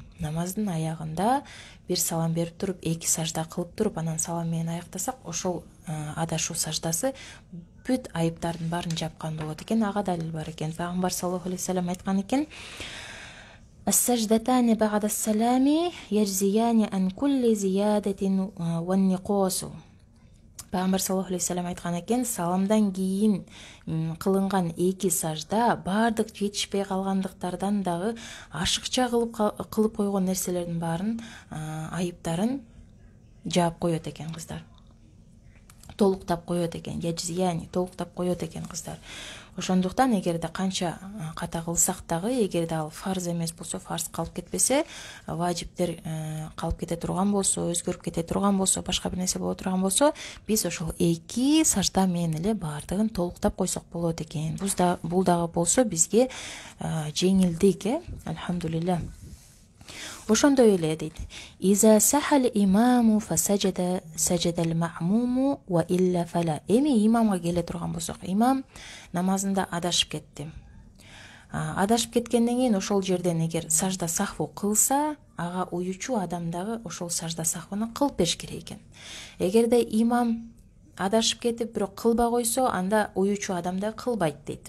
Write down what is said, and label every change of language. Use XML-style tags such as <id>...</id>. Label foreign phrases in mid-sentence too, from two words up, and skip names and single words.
<ky>Намаздын аягында бир салам берип туруп, 2 сажда кылып туруп, анан салам менен аяктасак, ошол адашуу саждасы бүт айыптардын баарын жапкан болот экен. Ага далил бар экен. Пайгамбар</ky> <ar>صلى الله عليه وسلم</ar> <ky>айткан экен:</ky> <ar>"السجدتان بعد السلام يجزيان عن كل زيادة ونقص".</ar> <ky>Пайгамбар</ky> <ar>صلى الله عليه وسلم</ar> <ky>айткан экен: саламдан кийин кылынган 2 сажда баардык жетишпей калгандыктардан дагы ашыкча кылып койгон нерселердин баарын айыптарын жаап коет экен, кыздар. Толуктап коет экен, яджзияни толуктап коет экен, кыздар. Ошондуктан эгерде канча ката кылсак дагы, эгерде ал фарз эмес болсо, фарз калып кетпесе, важиптер калып кете турган болсо, өзгөрүп кете турган болсо, башка бир нерсе боло турган болсо, биз ошол 2 сажда менен эле баардыгын толуктап койсок болот экен. Бул дагы болсо бизге жеңилдик, алхамдулилля. Ошондой эле дейт:</ky> <ar>"إذا سها الإمام فسجد سجد المأموم وإلا فلا".</ar> <ky>Эми имамга келе турган болсок, имам намазында адашып кетти. Адашып кеткенден кийин ошол жерден эгер сажда сахву кылса, ага уючу адам дагы ошол сажда сахвуну кылып бериш керек экен. Эгерде имам адашып кетип, бирок кылбай койсо, анда уючу адам да кылбайт дейт.</ky>